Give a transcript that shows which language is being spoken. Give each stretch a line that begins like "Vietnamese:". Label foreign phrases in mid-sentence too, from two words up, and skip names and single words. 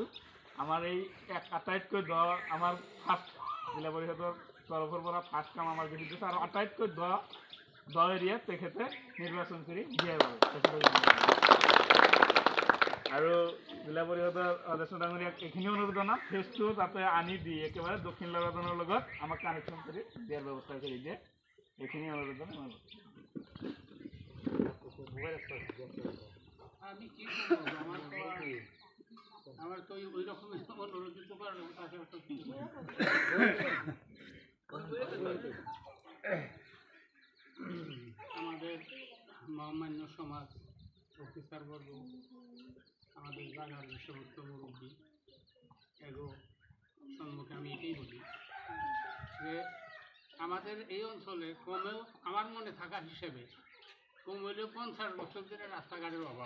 Assamese: আমাৰ এই আটাইতকৈ আমাৰ ফাৰ্ষ্ট জিলা পৰিষদৰ তৰফৰ পৰা ফাৰ্ষ্ট কাম আমাৰ বেছি দিছে, আৰু আটাইতকৈ এৰিয়াত তেখেতে নিৰ্বাচন কৰি দিয়াৰ বাবে আৰু জিলা পৰিষদৰ সদস্য ডাঙৰীয়াক এইখিনি অনুৰোধ জনাম, ফেজটো যাতে আনি দি একেবাৰে দক্ষিণ লগাজনৰ লগত আমাক কানেকশ্যন কৰি দিয়াৰ ব্যৱস্থা কৰি দিয়ে। এইখিনি অনুৰোধ জনাম।
Bangla: আমি কি করবো, আমার তো ওই রকমের অনুরোধ দিতে পারবো। আমাদের মহামান্য সমাজ অফিসারবর্গ, আমাদের জায়গার যে সমস্ত মুরব্বী, এগো সম্মুখে আমি এটাই বলি যে আমাদের এই অঞ্চলে কমেও আমার মনে থাকা হিসেবে কম হলেও 50 বছর ধরে রাস্তাঘাটের অভাব।